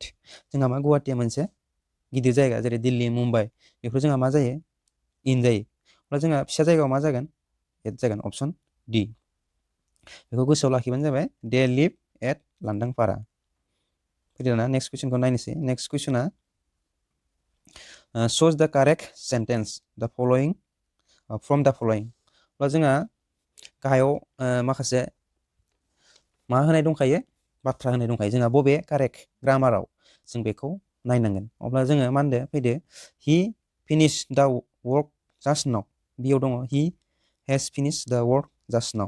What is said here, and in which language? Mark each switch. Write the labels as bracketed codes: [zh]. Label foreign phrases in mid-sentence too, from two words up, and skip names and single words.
[brx] जोंहा मा गुवाहाटीया मोनसे गिदिर जायगा जेरै दिल्ली मुम्बाइ बेफोर जोंहा मा जायो इन जायो। अब्ला जोंहा फिसा जायगायाव मा जागोन एट जागोन अपसन डि। बेखौ गोसोआव लाखिबानो जाबाय [en] they live at [brx] लांदांफारा। फैदो दाना [en] next question [brx] नायनोसै। [en] next question shows the correct sentence from the following। [brx] अब्ला जोंहा गाहायाव माखासे मा होनाय दंखायो बाथ्रा होनाय दंखायो। जोंहा बबे [en] correct grammar [brx] जों बेखौ नायनांगोन। अब्ला जोङो मा होनदो फैदो [en] he finish the work just now. [brx] बियाव दङ [en] he has finish the work just now.